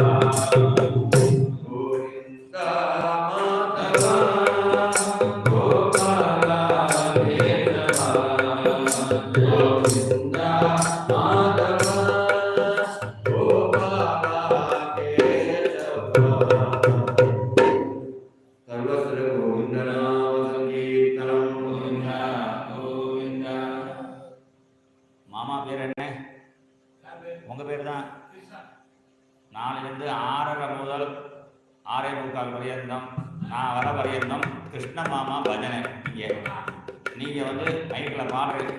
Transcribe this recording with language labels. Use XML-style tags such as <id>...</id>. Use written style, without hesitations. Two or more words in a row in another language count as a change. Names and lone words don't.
<sa>गोविंद माधव गोपाला केशवा गोविंद माधव गोपाला केशवा सर्वत्र गोविंद नाम संकीर्तनम गोविंद गोविंद</sa> <ta>மாமா பேர் என்ன? உங்க பேர் தான். நாளிலிருந்து 6:30 முதல் 6:45 பரியந்தம் நான் வர பரியந்தம் கிருஷ்ண மாமா பஜனை. நீங்க வந்து மைக்கில் பாடுறீங்க.</ta>